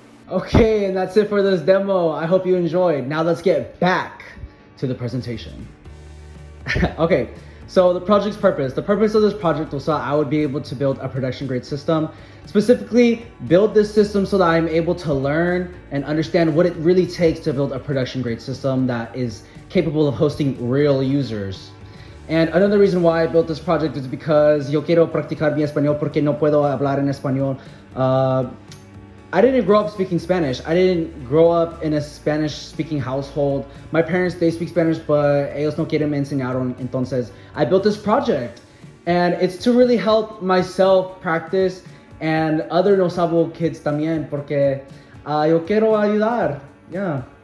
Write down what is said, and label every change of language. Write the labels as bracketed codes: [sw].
[en] Okay, and that's it for this demo. I hope you enjoyed. Now let's get back to the presentation. Okay. So the project's purpose. The purpose of this project was so I would be able to build a production grade system. Specifically, build this system so that I'm able to learn and understand what it really takes to build a production grade system that is capable of hosting real users. And another reason why I built this project is because [es] yo quiero practicar mi español porque no puedo hablar en español. [en] I didn't grow up speaking Spanish. I didn't grow up in a Spanish-speaking household. My parents, they speak Spanish, but [es] ellos no quieren me enseñaron. Entonces, [en] I built this project. And it's to really help myself practice and other no sabo kids [es] también, porque yo quiero ayudar. [en] Yeah.